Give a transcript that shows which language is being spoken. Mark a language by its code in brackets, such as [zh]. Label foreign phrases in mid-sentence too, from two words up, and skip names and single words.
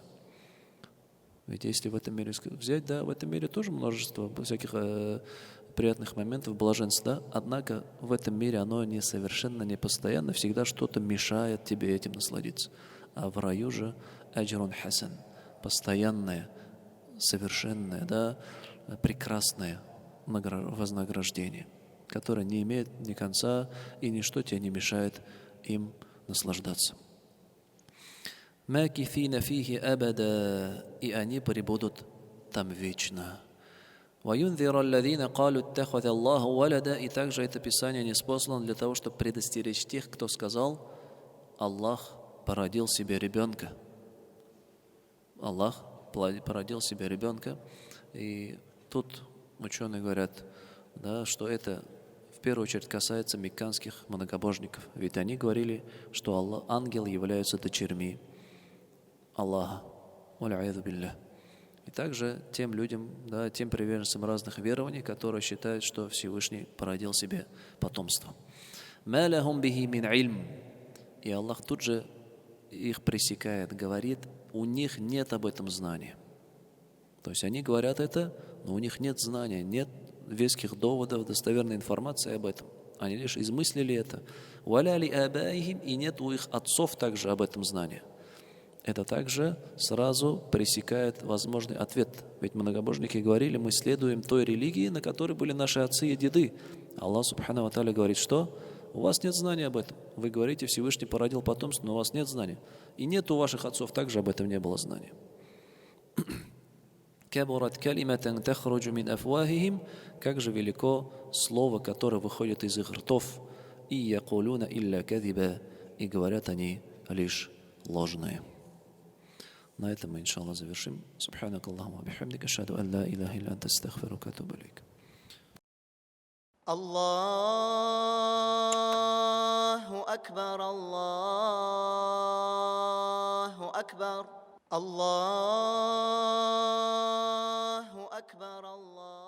[ru] Ведь если в этом мире взять, в этом мире тоже множество всяких приятных моментов, блаженств, однако в этом мире оно совершенно не постоянно, всегда что-то мешает тебе этим насладиться. А в раю же [ar] أجر حسن, [ru] постоянное, совершенное, прекрасное вознаграждение, которое не имеет ни конца, и ничто тебе не мешает им наслаждаться. [ar] ماكثين فيه أبدا, [ru] и они пребудут там вечно. [ar] وَيُنذِرَ الَّذِينَ قَالُوا اتَّخَذَ اللَّهُ وَلَدًا, [ru] и также это Писание ниспослано для того, чтобы предостеречь тех, кто сказал: Аллах породил себе ребенка. Аллах породил себе ребенка. И тут ученые говорят, что это в первую очередь касается мекканских многобожников. Ведь они говорили, что ангелы являются дочерьми Аллаха. Валя'яду билля. И также тем людям, тем приверженцам разных верований, которые считают, что Всевышний породил себе потомство. [ar] «ما لهم به من علم». [ru] И Аллах тут же их пресекает, говорит, у них нет об этом знания. То есть они говорят это, но у них нет знания, нет веских доводов, достоверной информации об этом. Они лишь измыслили это. [ar] «ولا لآبائهم», [ru] и нет у их отцов также об этом знания. Это также сразу пресекает возможный ответ. Ведь многобожники говорили, мы следуем той религии, на которой были наши отцы и деды. Аллах [ar] سبحانه وتعالى [ru] говорит, что у вас нет знания об этом. Вы говорите, Всевышний породил потомство, но у вас нет знания. И нет у ваших отцов также об этом не было знания. [ar] كبرت كلمة تخرج من أفواههم, [ru] как же велико слово, которое выходит из их ртов. [ar] إن يقولون إلا كذبا, [ru] и говорят они лишь ложное. На этом мы, иншаллах, завершим. [ar] سبحانك اللهم وبحمدك أشهد أن لا إله إلا أنت أستغفرك وأتوب إليك. الله أكبر الله أكبر الله أكبر الله.